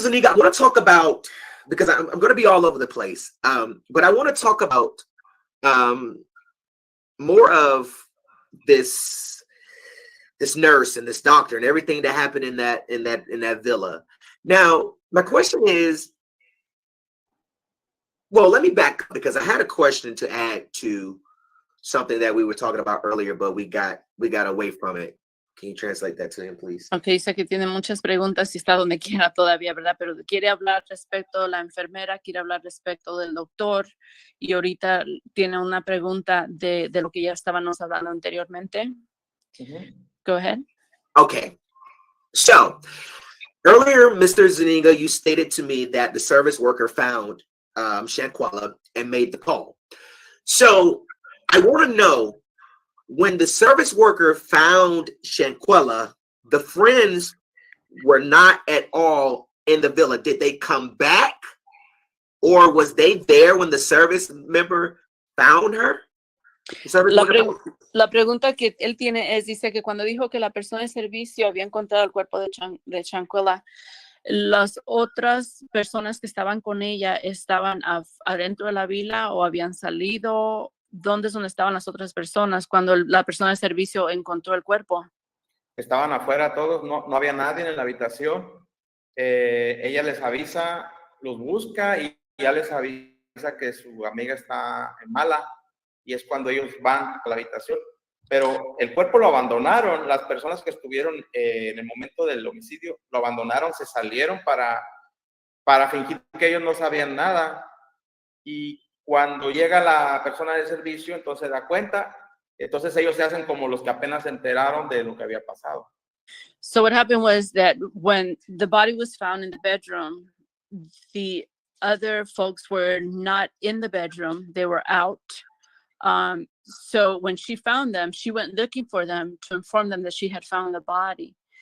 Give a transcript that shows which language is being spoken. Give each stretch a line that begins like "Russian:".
English: Zuniga, I want to talk about, because I'm going to be all over the place, but I want to talk about more of this nurse and this doctor and everything that happened in that villa. Now, my question is, well, let me back up because I had a question to add to something that we were talking about earlier, but we got away from it. Can you translate that to him, please?
Spanish: Ok, dice que tiene muchas preguntas y está donde quiera todavía, ¿verdad? Pero quiere hablar respecto de la enfermera, quiere hablar respecto del doctor y ahorita tiene una pregunta de lo que ya estábamos hablando anteriormente.
English: Go ahead. Okay. So, earlier, Mr. Zuniga, you stated to me that the service worker found Shanquella and made the call. So, I want to know, when the service worker found Shanquella, the friends were not at all in the villa. Did they come back? Or was they there when the service member found her?
Spanish: La pregunta que él tiene es, dice que cuando dijo que la persona de servicio había encontrado el cuerpo de Shanquella, las otras personas que estaban con ella estaban adentro de la vila o habían salido. ¿Dónde es donde estaban las otras personas cuando la persona de servicio encontró el cuerpo? Estaban afuera todos, no había nadie en la habitación. Ella les avisa, los busca y ya les avisa que su amiga está mala y es cuando ellos van a la habitación. Pero el cuerpo lo abandonaron, las personas que estuvieron en el momento del homicidio lo abandonaron, se salieron para fingir que ellos no sabían nada. Y cuando llega la persona de servicio, entonces da cuenta, entonces ellos se hacen como los que apenas se enteraron de lo que había pasado.
English: So what happened was that when the body was found in the bedroom, the other folks were not in the bedroom, they were out. So when she found them, she went looking for them to inform them that she had found the body.